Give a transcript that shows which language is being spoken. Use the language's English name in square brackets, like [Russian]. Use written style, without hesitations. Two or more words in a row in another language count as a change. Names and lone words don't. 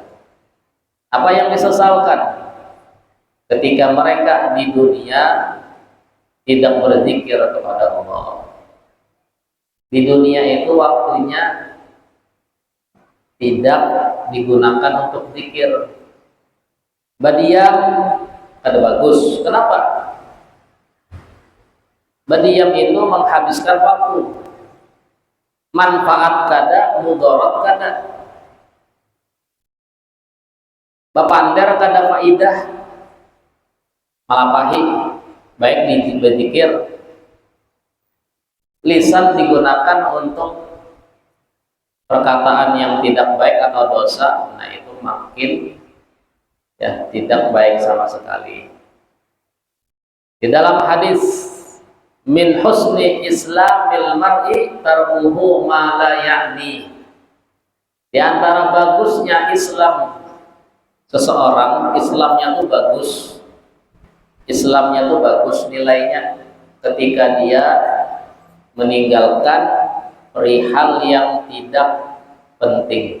[Indonesian] Apa yang disesalkan? Ketika mereka di dunia tidak berzikir kepada Allah. Di dunia itu waktunya tidak digunakan untuk zikir. [Banjar] Badiam kada bagus. Kenapa? Badiam itu menghabiskan waktu. Manfaat kada, mudarat kada. Bapander kada faidah. Malah pahit. Baik di berzikir. [Indonesian] Lisan digunakan untuk perkataan yang tidak baik atau dosa, nah itu makin ya tidak baik sama sekali. Di dalam hadis, [Arabic] من حسن إسلام المرء تركه ما لا يعني. [Indonesian] Di antara bagusnya Islam seseorang, Islamnya tuh bagus. Islamnya tuh bagus nilainya. ketika dia meninggalkan perihal yang tidak penting.